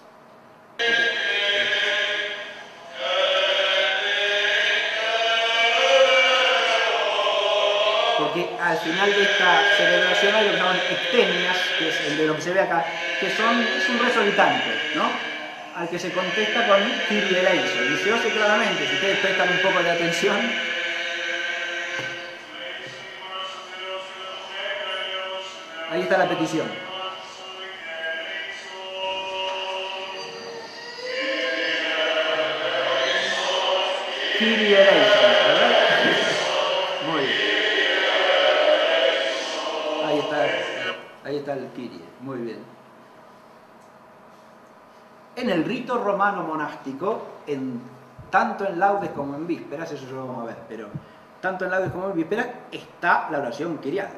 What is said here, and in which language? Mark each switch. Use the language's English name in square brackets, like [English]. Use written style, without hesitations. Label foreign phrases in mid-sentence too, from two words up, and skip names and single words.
[Spanish] Porque al final de esta celebración hay lo que llaman ectenias, que es el de lo que se ve acá, que es un rezo litante, ¿no? Al que se contesta con [Greek] Κύριε ἐλέησον. [Spanish] Y se oye claramente, si ustedes prestan un poco de atención, ahí está la petición. [Greek] Κύριε ἐλέησον, [Spanish] ¿verdad? Muy bien. Ahí está el Kyrie, muy bien. En el rito romano monástico, tanto en laudes como en vísperas, eso ya lo vamos a ver, pero tanto en laudes como en vísperas está la oración kyriade.